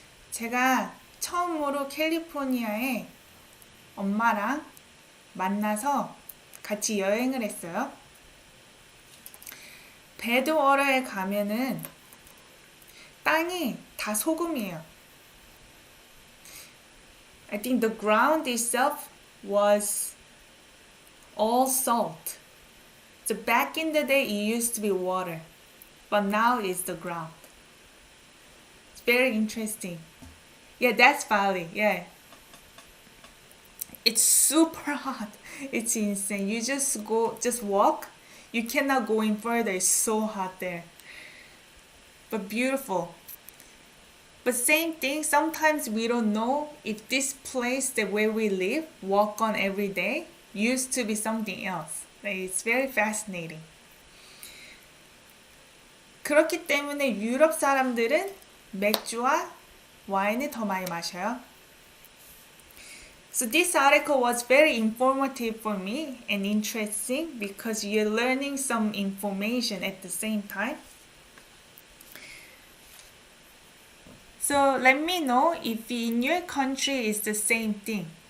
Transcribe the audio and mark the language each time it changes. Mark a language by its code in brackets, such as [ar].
[ko] 제가 처음으로 캘리포니아에 엄마랑 만나서 같이 여행을 했어요. 배드워터에 가면은 땅이 다 소금이에요. [en] I think the ground itself was all salt. So back in the day it used to be water, but now it's the ground. It's very interesting. Yeah, that's Bali. Yeah. It's super hot. It's insane. You just walk. You cannot go in further. It's so hot there. But beautiful. But same thing, sometimes we don't know if this place, the way we live, walk on every day, used to be something else. Like, it's very fascinating. [ko] 그렇기 때문에 유럽 사람들은 맥주와 와인을 더 많이 마셔요. [en] So this article was very informative for me and interesting because you're learning some information at the same time. So let me know if in your country it's the same thing.